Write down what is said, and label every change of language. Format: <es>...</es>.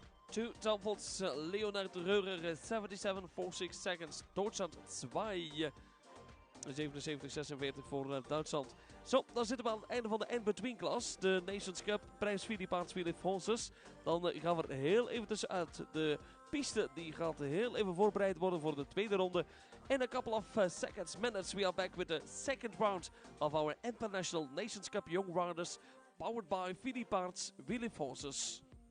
<en>Two downvolts, Leonard Röder 77.46 seconds.</en> <nl>Duitsland 2. 77.46 voor Duitsland. Zo, dan zitten we aan het einde van de in-between class. De Nations Cup, prijs Philip Paards, Philip Fonses. Dan gaan we er heel even tussenuit. De piste die gaat heel even voorbereid worden voor de tweede ronde.</nl> <en>In a couple of seconds, minutes, we are back with the second round of our International Nations Cup Young Riders. Powered by Philip Paards, Philip Fonses.</en>